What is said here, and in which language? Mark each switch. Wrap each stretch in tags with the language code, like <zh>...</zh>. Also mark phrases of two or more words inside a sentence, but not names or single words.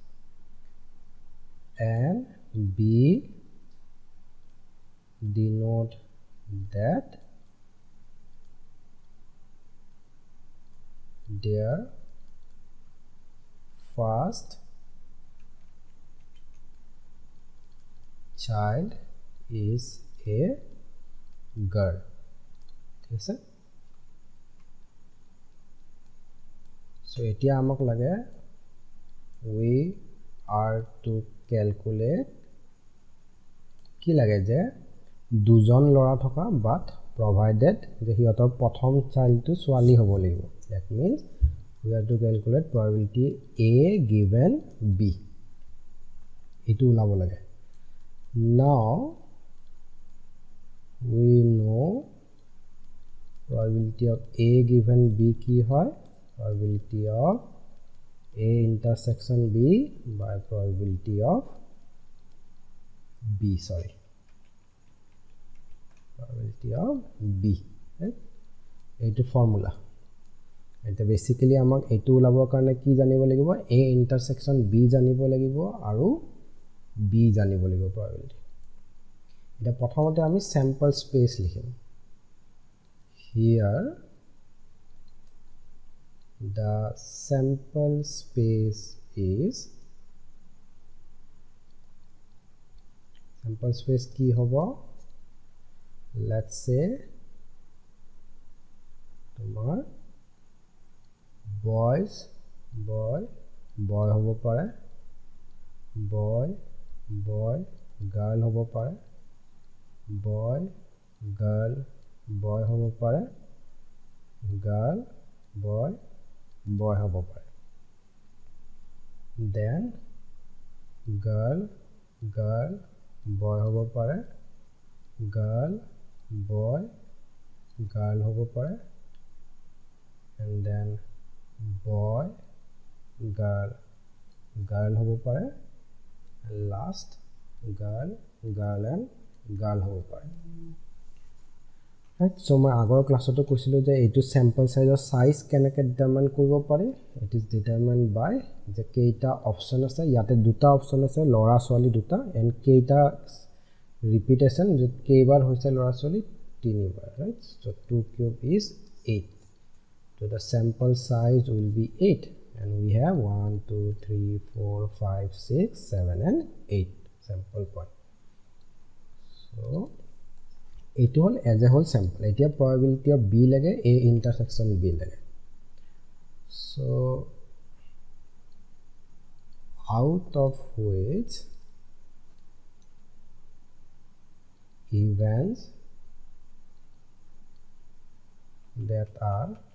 <en>and B denote that their first child is a girl.</en> <as>ঠিক আছে, so এতিয়া আমাক লাগে</as> <en>we are to calculate</en> <as>কি লাগে যে দুজন লৰা থকা</as> <en>but provided</en> <as>যে হিয়তৰ প্ৰথম চাইল্ডটো ছোৱালী হ'ব লাগিব।</as> <en>that means we have to calculate probability A given B,</en> <as>এটো উলাব লাগে।</as> <en>now we know probability of A given B</en> <as>কি হয়,</as> <en>probability of A intersection B by probability of B, probability of B, right?</en> <as>এইটো ফর্মুলা। এটা বেসিক্যালি আমাক এইটো উলাবৰ কাৰণে কি জানিব লাগিব,</as> <en>A intersection B</en> <as>জানিব লাগিব আৰু B জানিব লাগিব probability। এটা প্ৰথমতে আমি</as> <en>sample space</en> <as>লিখিম।</as> <en>here the sample space is</en> <as>কি হ'ব,</as> <en>let's say</en> <as>তোমার boy হ'ব পাৰে,</as> <en>boy girl</en> <as>হ'ব পাৰে,</as> <en>boy girl boy</en> <as>হ'ব পাৰে,</as> <en>girl boy</en> <as>হ'ব পাৰে,</as> <en>then girl boy</en> <as>হ'ব পাৰে,</as> <en>girl boy girl</en> <as>হ'ব পাৰে,</as> <en>and then boy girl</en> <as>হ'ব পাৰে,</as> <en>and last girl and girl</en> <as>হ'ব পাৰে।</as> <en>right, so</en> <as>মই আগৰ ক্লাছতো কৈছিলো যে এইটো</as> <en>sample sizeৰ size</en> <as>কেনেকৈ ডিটাৰমাইন কৰিব পাৰি।</as> <en>it is determined by</en> <as>যে কেইটা অপচন আছে, ইয়াতে দুটা অপচন আছে লৰা ছোৱালী দুটা, এন্ড কেইটা ৰিপিটেশন যে কেইবাৰ হৈছে লৰা ছোৱালী 3 বাৰ,</as> <en>right? so 2 cube is 8, so the sample size will be 8, and we have 1 2 3 4 5 6 7 and 8 sample point.</en> <as>so এইটো হল</as> <en>as a whole sample.</en> <as>এতিয়া</as> <en>probability of B</en> <as>লাগে,</as> <en>A intersection B</en> <as>লাগে।</as> <en>so out of which events that are</en>